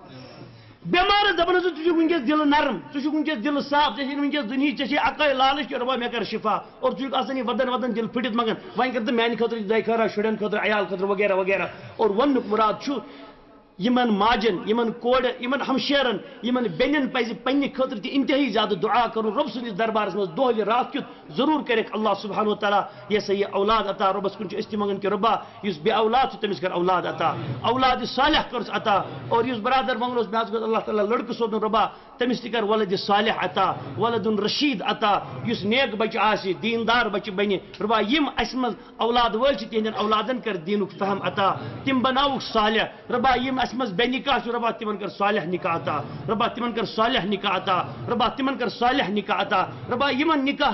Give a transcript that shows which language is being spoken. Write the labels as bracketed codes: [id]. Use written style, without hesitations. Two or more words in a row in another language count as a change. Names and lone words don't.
[ks] بیمارس دپان ژٕ ونکس دل نرم ژٕ ونکس دل صاف ژے ونکس دنیا ژے عقل لالچ کہ ربا مے کر شفا اور ژٕ آسان یہ ودن ودن دل پھٹت مگن وۄنۍ کر میانہ خاطر دعا خارا شرین خاطر عیال خاطر وغیرہ وغیرہ اور ونک مراد چھُ یمن ماجن یمن کوڑ یمن ہمشیرن یمن بینن پزِ پننہِ خاطر تہِ انتہائی زیادہ دعا کرُن رب سٕنٛدِس دربارس منٛز دۄہلہِ رات کیُتھ ضروٗر کٔرِکھ اللہ سبحانہ و تعالیٰ یہ سا یہ اولاد عطا ربس کُن چھِ أسۍ تہِ منگان کہ ربا یُس بے اولاد چھُ تٔمِس کر اولاد عطا اولاد صالح کٔرٕس عطا اور یُس برادر منگان اوس مےٚ حظ گوٚژھ اللہ تعالیٰ لڑکہٕ سوزُن ربا تٔمِس تہِ کر [ar] ولد صالح [ks] عطا [ar] ولد رشید [ks] عطا یُس نیک بچہ آسہِ دیندار بچہ بنہِ ربا یم اسہِ منٛز اولاد وٲلۍ چھِ تِہنٛدٮ۪ن اولادن کر دیٖنُک فہم عطا تِم بناوُکھ صالح ربا یم اسہِ منٛز بے نکاح چھُ ربا تمن کر صالح نکاح عطا ربا تمن کر صالح نکاح عطا ربا تمن کر صالح نکاح عطا ربا یمن نکاح